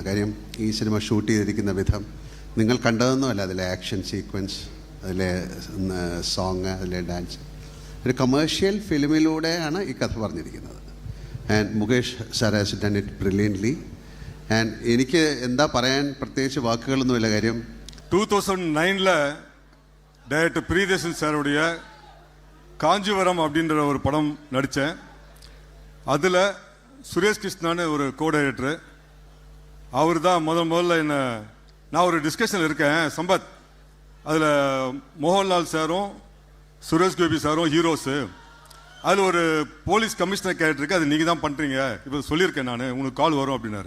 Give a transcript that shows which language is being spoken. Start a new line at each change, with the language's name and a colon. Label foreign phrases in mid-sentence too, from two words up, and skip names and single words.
Malayalam: കാര്യം ഈ സിനിമ ഷൂട്ട് ചെയ്തിരിക്കുന്ന വിധം നിങ്ങൾ കണ്ടതൊന്നുമല്ല. അതിലെ
English: action sequence,
Malayalam: അതിലെ സോങ്, അതിലെ ഡാൻസ്, ഒരു കമേഴ്ഷ്യൽ ഫിലിമിലൂടെയാണ് ഈ കഥ പറഞ്ഞിരിക്കുന്നത്.
English: And Mukesh sir has done it brilliantly. And
Malayalam: എനിക്ക് എന്താ പറയാൻ പ്രത്യേകിച്ച് വാക്കുകളൊന്നുമില്ല. കാര്യം
Tamil: 2009 டைரக்டர் பிரியதர்ஷன் சாருடைய காஞ்சிவரம் அப்படின்ற ஒரு படம் நடித்தேன். அதில் சுரேஷ் கிருஷ்ணான்னு ஒரு கோ டைரக்டரு. அவர் தான் முதல்ல என்ன, நான் ஒரு டிஸ்கஷனில் இருக்கேன் சம்பத், அதில் மோகன்லால் சாரும் சுரேஷ் கோபி சாரும் ஹீரோஸு, அதில் ஒரு போலீஸ் கமிஷனர் கேரக்டருக்கு அது நீங்கள் தான் பண்ணுறீங்க, இப்போ சொல்லியிருக்கேன் நான், உங்களுக்கு கால் வரும் அப்படின்னாரு.